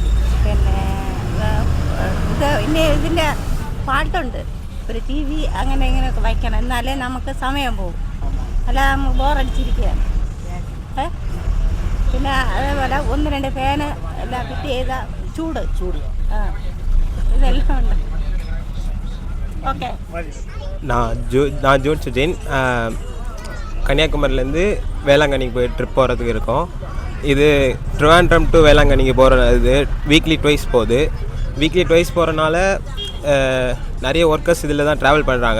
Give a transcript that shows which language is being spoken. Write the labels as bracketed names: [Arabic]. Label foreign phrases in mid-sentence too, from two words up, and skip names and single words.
[Malayalam] പിന്നെ ഇതിൻ്റെ പാട്ടുണ്ട്, ഒരു TV അങ്ങനെ ഇങ്ങനെയൊക്കെ വയ്ക്കണം, എന്നാലേ നമുക്ക് സമയം പോകും. അല്ല നമുക്ക് ബോറടിച്ചിരിക്കുകയാണ്. പിന്നെ അതേപോലെ 1-2 ഫാന് എല്ലാം ഫിറ്റ് ചെയ്ത ചൂട് ഇതെല്ലാം ഉണ്ട്. [Tamil] ஓகே. நான் ஜோன் சுஜேன். கன்னியாகுமரியிலேருந்து வேளாங்கண்ணிக்கு போய் ட்ரிப் போகிறதுக்கு இருக்கோம். இது ட்ரிவாண்ட்ரம் டு வேளாங்கண்ணிக்கு போகிற இது [English] weekly twice [Tamil] போகுது. [English] weekly twice [Tamil] போகிறனால நிறைய ஒர்க்கர்ஸ் இதில் தான் ட்ராவல் பண்ணுறாங்க.